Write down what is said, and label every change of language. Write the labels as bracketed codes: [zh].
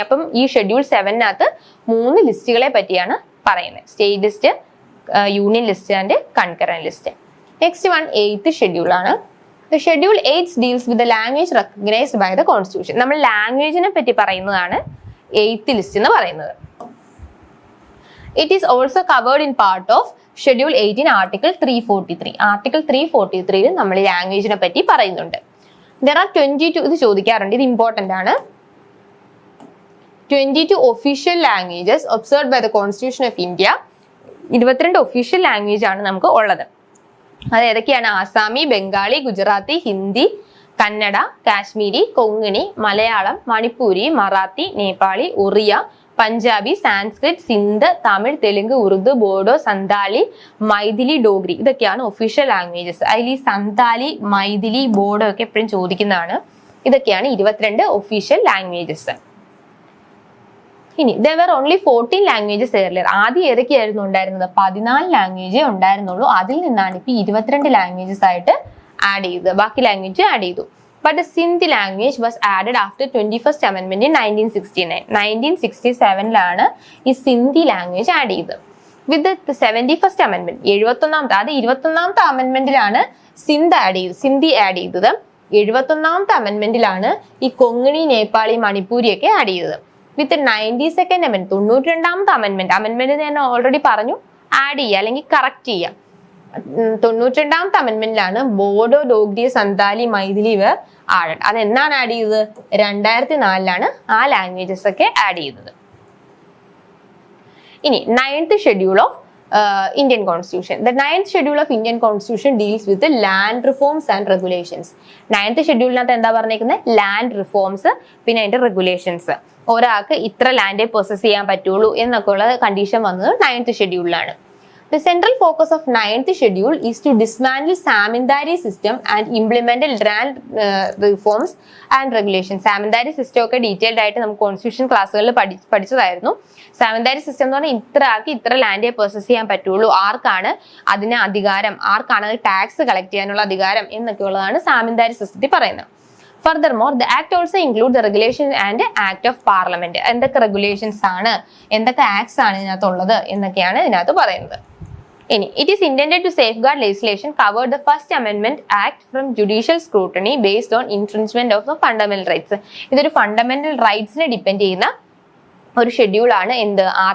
[ml] അപ്പം ഈ ഷെഡ്യൂൾ 7-നകത്ത് 3 ലിസ്റ്റുകളെ പറ്റിയാണ് പറയുന്നത്. [en] State list, union list and concurrent list. Next one 8th schedule ആണ്. Schedule 8 deals with the language recognized by the constitution. [ml] നമ്മൾ ലാംഗ്വേജിനെ പറ്റി പറയുന്നതാണ് 8th ലിസ്റ്റ് എന്ന് പറയുന്നത്. [en] It is also covered in part of Schedule 18 Article 343. [ml] Article 343 നമ്മൾ ലാംഗ്വേജിനെ പറ്റി പറയുന്നുണ്ട്. [en] There are 22, [ml] ഇത് ചോദിക്കാറുണ്ട്, ഇത് ഇമ്പോർട്ടന്റ് ആണ്. [en] 22 official languages observed by the constitution of India. [ml] 22 official language ആണ് നമുക്ക് ഉള്ളത്. അത് ഏതൊക്കെയാണ്? ആസാമി, ബംഗാളി, ഗുജറാത്തി, ഹിന്ദി, കന്നഡ, കാശ്മീരി, കൊങ്കണി, മലയാളം, മണിപ്പൂരി, മറാത്തി, നേപ്പാളി, ഒറിയ, പഞ്ചാബി, സാൻസ്ക്രിറ്റ്, സിന്ധ്, തമിഴ്, തെലുങ്ക്, ഉറുദു, ബോഡോ, സന്താലി, മൈഥിലി, ഡോഗ്രി ഇതൊക്കെയാണ് ഒഫീഷ്യൽ ലാംഗ്വേജസ്. അതിൽ ഈ സന്താലി, മൈഥിലി, ബോഡോ ഒക്കെ എപ്പോഴും ചോദിക്കുന്നതാണ്. ഇതൊക്കെയാണ് 22 ഒഫീഷ്യൽ ലാംഗ്വേജസ്. [en] ഇനി there were only 14 languages earlier. [ml] ആദ്യം ഏതൊക്കെയായിരുന്നു ഉണ്ടായിരുന്നത്? 14 ലാംഗ്വേജേ ഉണ്ടായിരുന്നുള്ളൂ. അതിൽ നിന്നാണ് ഇപ്പൊ 22 ലാംഗ്വേജസ് ആയിട്ട് ആഡ് ചെയ്തത്. ബാക്കി ലാംഗ്വേജ് ആഡ് ചെയ്തു. [en] But the Sindhi language was added after 21st Amendment in 1969. [ml] 1967-ലാണ് ഈ സിന്ധി ലാംഗ്വേജ് ആഡ് ചെയ്തത്. [en] With the 71st Amendment, [ml] 71ാമത്തെ, അത് 21ാമത്തെ അമെന്റ്മെന്റിലാണ് സിന്ധി ആഡ് ചെയ്തത്. 71ാമത്തെ അമെന്റ്മെന്റിലാണ് ഈ കൊങ്കണി, നേപ്പാളി, മണിപ്പൂരി ഒക്കെ ആഡ് ചെയ്തത്. [en] with 92nd Amendment, [ml] 92ാമത്തെ അമെന്റ്മെന്റ് ഞാൻ ഓൾറെഡി പറഞ്ഞു, ആഡ് ചെയ്യുക അല്ലെങ്കിൽ കറക്റ്റ് ചെയ്യുക. 92ാമത്തെ അമെന്റ്മെന്റിലാണ് ബോഡോ, ഡോഗ്രി, സന്താലി, മൈഥിലി ഇവർ ആഡ്. അത് എന്നാണ് ആഡ് ചെയ്തത്? 2004-ലാണ് ആ ലാംഗ്വേജസ് ഒക്കെ ആഡ് ചെയ്തത്. [en] ഇനി 9th schedule of Indian Constitution. The 9th schedule of Indian Constitution deals with the land reforms and regulations. [ml] 9th ഷെഡ്യൂളിനകത്ത് എന്താ പറഞ്ഞേക്കുന്നത്? ലാൻഡ് റിഫോംസ്, പിന്നെ അതിന്റെ റെഗുലേഷൻസ്. ഒരാൾക്ക് ഇത്ര ലാൻഡേ പൊസസ് ചെയ്യാൻ പറ്റുള്ളൂ എന്നൊക്കെ ഉള്ള കണ്ടീഷൻ വന്നത് 9th ഷെഡ്യൂളിലാണ്. [en] The central focus of 9th schedule is to dismantle Samindari system and implement land reforms and regulations. [ml] Samindari system ഒക്കെ ഡീറ്റെയിൽഡ് ആയിട്ട് നമുക്ക് കോൺസ്റ്റിറ്റ്യൂഷൻ ക്ലാസ്സുകളിൽ പഠിച്ചതായിരുന്നു. സാമിന്ദാരി സിസ്റ്റം എന്ന് പറഞ്ഞാൽ ഇത്ര ആൾക്ക് ഇത്ര ലാൻഡേ പെർസസ് ചെയ്യാൻ പറ്റുള്ളൂ, ആർക്കാണ് അതിന് അധികാരം, ആർക്കാണ് അത് ടാക്സ് കളക്ട് ചെയ്യാനുള്ള അധികാരം എന്നൊക്കെ ഉള്ളതാണ് സാമിന്ദാരി സിസ്റ്റത്തിൽ പറയുന്നത്. [en] Furthermore, the act also includes the regulation and act of parliament. [ml] എന്തൊക്കെ റെഗുലേഷൻസ് ആണ്, എന്തൊക്കെ ആക്ട്സ് ആണ് ഇതിനകത്തുള്ളത് എന്നൊക്കെയാണ് ഇതിനകത്ത് പറയുന്നത്. [en] ഇനി it is intended to safeguard legislation covered the First Amendment Act from judicial scrutiny based on infringement of the fundamental rights. [ml] ഇതൊരു fundamental റൈറ്റ്സിനെ depend ചെയ്യുന്ന ഒരു ഷെഡ്യൂൾ ആണ്. എന്ത്?